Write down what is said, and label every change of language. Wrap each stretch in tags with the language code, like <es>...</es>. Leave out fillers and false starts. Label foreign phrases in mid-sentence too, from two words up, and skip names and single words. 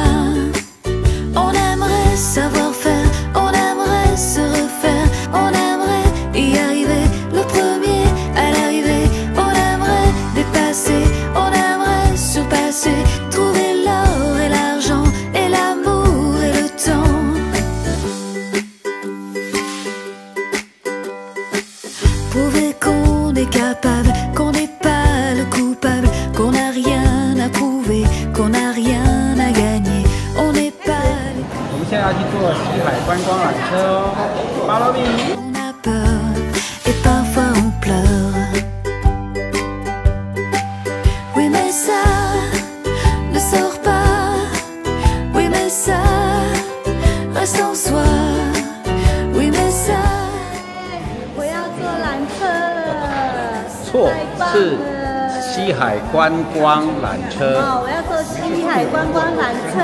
<fr>On aimerait savoir faire, on aimerait se refaire, on aimerait y arriver, le premier à l'arrivée, on aimerait dépasser, on aimerait surpasser, trouver l'or et l'argent et l'amour et le temps. Prouver qu'on est capable, qu'on n'est pas le coupable, qu'on n'a rien à prouver, qu'on n'a rien à gagner, on n'est pas les...</fr> <zh>我们现在要去坐西海观光缆车哦 ，</zh> <en>Follow me。</en> <fr>On a peur et parfois on pleure. Oui mais ça ne sort pas, oui mais ça reste en soi, oui mais ça.</fr> <zh>我要坐缆车了。错，太棒是了西海观光缆车。哦，我要坐西海观光缆车。</zh>